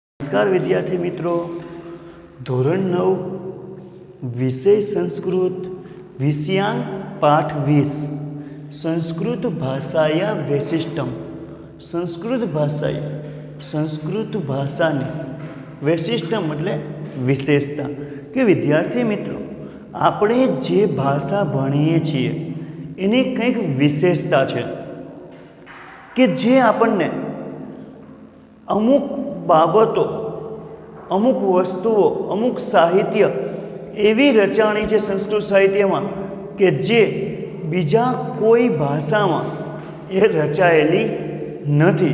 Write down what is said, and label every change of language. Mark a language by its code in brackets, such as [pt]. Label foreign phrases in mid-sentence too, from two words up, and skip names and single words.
[gu] નમસ્કાર વિદ્યાર્થી મિત્રો, ધોરણ 9 વિષય સંસ્કૃત વિષયાંક પાઠ 20 [sa] संस्कृत भाषाया वैशिष्ट्यम। [gu] સંસ્કૃત ભાષાની વૈશિષ્ટ્યમ એટલે વિશેષતા કિ વિદ્યાર્થી મિત્રો આપણે જે ભાષા ભણીએ છીએ એની કંઈક વિશેષતા છે કે જે આપણને અમુક બાબતો, અમુક વસ્તુઓ, અમુક સાહિત્ય એવી રચાણી છે સંસ્કૃત સાહિત્યમાં કે જે બીજા કોઈ ભાષામાં એ રચાયેલી નથી।